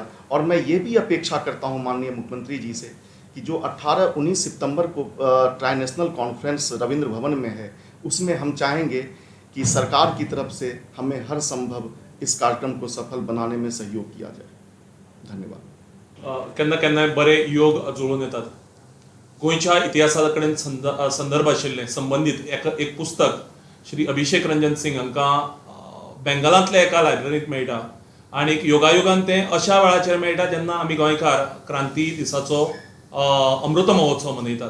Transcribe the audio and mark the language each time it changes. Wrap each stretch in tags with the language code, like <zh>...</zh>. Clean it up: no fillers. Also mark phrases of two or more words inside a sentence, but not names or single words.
<hi>और मैं ये भी अपेक्षा करता हूँ माननीय मुख्यमंत्री जी से कि जो 18-19 सितंबर को ट्राई नेशनल कॉन्फ्रेंस रविंद्र भवन में है, उसमें हम चाहेंगे कि सरकार की तरफ से हमें हर संभव इस कार्यक्रम को सफल बनाने में सहयोग किया जाए। धन्यवाद।</hi> <kok>केन्ना केन्ना बरे योग जुळून येतात। गोंयच्या इतिहासा कडेन संदर्भ आशिल्लें संबंधित एक पुस्तक श्री अभिषेक रंजन सिंग हांकां बेंगलांतल्या एका लायब्ररींत मेळटा आनी योगायोगान तें अशा वेळाचेर मेळटा जेन्ना आमी गोंयकार क्रांती दिसाचो अमृत महोत्सव मनयतात.</kok>